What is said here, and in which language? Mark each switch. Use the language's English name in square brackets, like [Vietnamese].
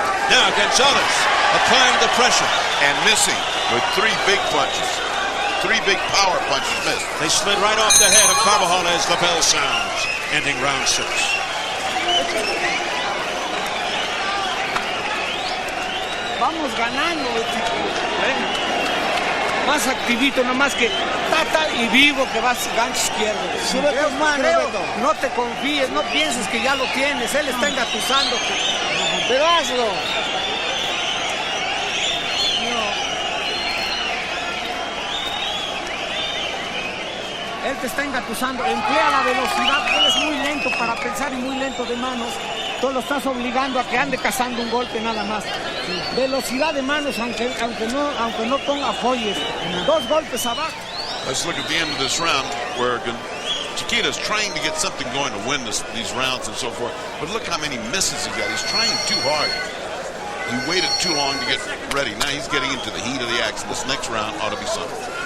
[English] Now Gonzalez applying the pressure. And missing with 3 big punches. 3 big power punches missed. They slid right off the head of Carbajal as the bell sounds, ending round 6. [Spanish] Vamos ganando, más activito, nada más que tata y vivo que vas gancho izquierdo. Sube tus manos, no te confíes, no pienses que ya lo tienes, él está engatusando, pero hazlo. Él te está engatusando, emplea la velocidad, él es muy lento para pensar y muy lento de manos. Tú lo estás obligando a que ande cazando un golpe nada más. Velocidad de manos, aunque no ponga folles. 2 golpes abajo. [English] Let's look at the end of this round where Chiquita's trying to get something going to win these rounds and so forth. But look how many misses he got. He's trying too hard. He waited too long to get ready. Now he's getting into the heat of the action. This next round ought to be something.